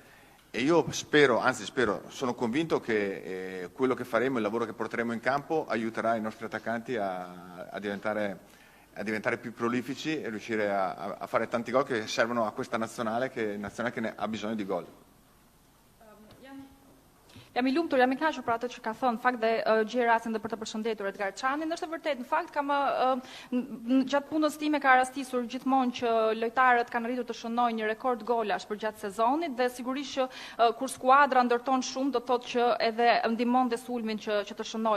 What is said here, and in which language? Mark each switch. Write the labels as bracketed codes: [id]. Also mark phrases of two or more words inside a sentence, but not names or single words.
[it] E io sono convinto che quello che faremo, il lavoro che porteremo in campo aiuterà i nostri attaccanti a diventare più prolifici e riuscire a fare tanti gol che servono a questa nazionale che ne ha bisogno di gol. [sq] Jam I lumtur, jam I kënaqur për atë që ka thënë, në fakt dhe gjej rastin dhe për të përshëndetur Edgar Çanin, është e vërtetë, në fakt gjatë punës time ka rastisur gjithmonë që lojtarët kanë arritur të shënojnë një rekord golash për gjatë sezonit dhe sigurisht që kur skuadra ndërton shumë do thotë që edhe ndihmon dhe sulmin që të shënojnë.